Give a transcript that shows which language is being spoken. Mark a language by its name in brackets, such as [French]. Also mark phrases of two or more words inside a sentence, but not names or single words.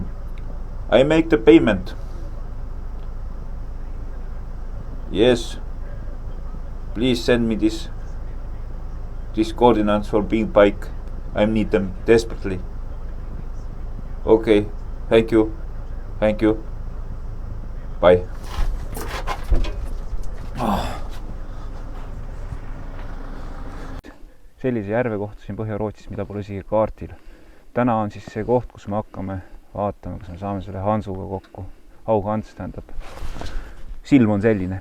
[English] I make the payment. Yes. Please send me this coordinates for big bike. I need them desperately. Okay. Thank you. Thank you. Bye. [Estonian] Sellise järve kohtasin Põhja-Rootsis, mida pole isegi kaardil. Täna on siis see koht, kus me hakkame vaatama, kas me saame selle Hansuga kokku. Haug-Hans tähendab. Silm on selline.